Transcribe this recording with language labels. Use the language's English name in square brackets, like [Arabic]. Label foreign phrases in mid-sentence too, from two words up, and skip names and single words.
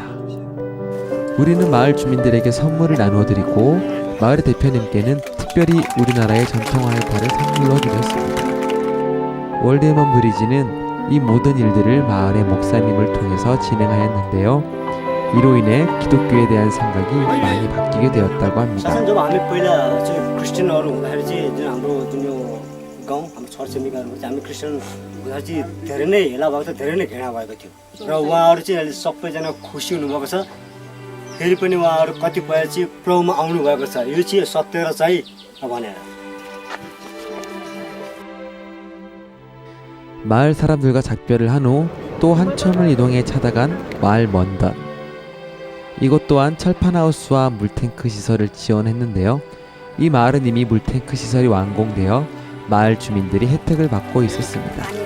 [Korean] 우리는 마을 주민들에게 선물을 나누어 드리고 마을의 대표님께는 특별히 우리나라의 전통화를 다른 선물로 드렸습니다. 월드 휴먼 브리지는 이 모든 일들을 마을의 목사님을 통해서 진행하였는데요. 이로 인해 기독교에 대한 생각이 많이 바뀌게 되었다고 합니다. [Nepali] गाउँ हाम्रो छरछिमेकीहरू चाहिँ हामी क्रिस्चियन चाहिँ धेरै नै हेला भएको छ, धेरै नै घृणा भएको थियो र उहाँहरू चाहिँ अहिले सबैजना खुसी हुनुभएको छ। फेरि पनि उहाँहरू कतिपय चाहिँ प्रभुमा आउनुभएको छ, यो चाहिँ सत्य र चाहिँ भनेर। [Korean] 마을 사람들과 작별을 한 후 또 한참을 이동해 찾아간 마을 먼던. 이곳 또한 철판하우스와 물탱크 시설을 지원했는데요. 이 마을은 이미 물탱크 시설이 완공되어 마을 주민들이 혜택을 받고 있었습니다.